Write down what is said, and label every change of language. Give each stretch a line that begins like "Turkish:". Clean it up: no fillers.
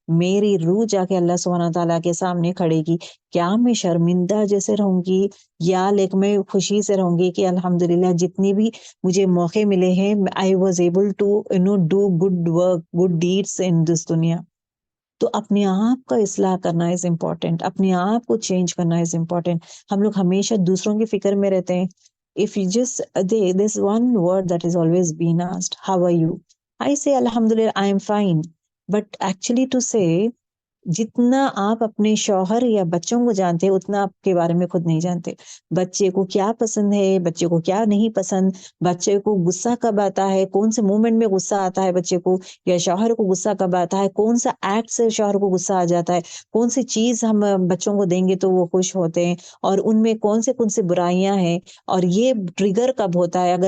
Urdu: میری روح جا کے اللہ سبحانہ تعالیٰ کے سامنے کھڑے گی. کیا میں شرمندہ جیسے رہوں گی، یا لیکن میں خوشی سے رہوں گی کہ الحمدللہ جتنی بھی مجھے موقع ملے ہیں
English: I was able to do good work, good deeds in this
Urdu: دنیا. تو اپنے آپ کا اصلاح کرنا
English: is important,
Urdu: اپنے آپ کو چینج کرنا از امپورٹنٹ. ہم لوگ ہمیشہ دوسروں کی فکر میں رہتے ہیں.
English: If you just there's one word that is always been asked, how are you? I say alhamdulillah I am fine. But actually to say
Urdu: جتنا آپ اپنے شوہر یا بچوں کو جانتے ہیں اتنا آپ کے بارے میں خود نہیں جانتے. بچے کو کیا پسند ہے، بچے کو کیا نہیں پسند، بچے کو غصہ کب آتا ہے، کون سے مومنٹ میں غصہ آتا ہے بچے کو، یا شوہر کو غصہ کب آتا ہے، کون سا ایکٹ سے شوہر کو غصہ آ جاتا ہے، کون سی چیز ہم بچوں کو دیں گے تو وہ خوش ہوتے ہیں، اور ان میں کون سے برائیاں ہیں، اور یہ ٹریگر کب ہوتا ہے.